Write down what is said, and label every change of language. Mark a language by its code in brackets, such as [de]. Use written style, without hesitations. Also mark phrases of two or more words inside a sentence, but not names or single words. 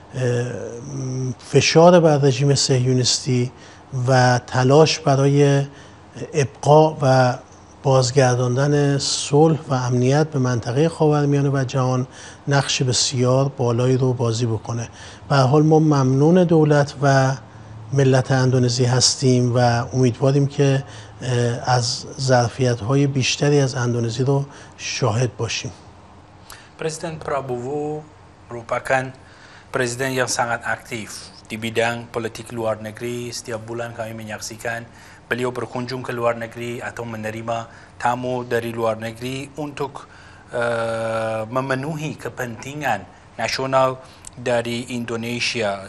[fa] فشار بر رژیم صهیونیستی و تلاش برای ابقا و بازگرداندن صلح و امنیت به منطقه خاورمیانه و جهان نقش بسیار بالایی رو بازی بکنه. به هر حال ما ممنون دولت و ملت اندونزی هستیم و امیدواریم که از ظرفیت‌های بیشتری از اندونزی رو شاهد باشیم. [id] Presiden Prabowo merupakan presiden yang sangat aktif di bidang politik luar negeri. Setiap bulan kami menyaksikan beliau berkunjung ke luar negeri atau menerima tamu dari luar negeri untuk memenuhi kepentingan nasional dari Indonesia.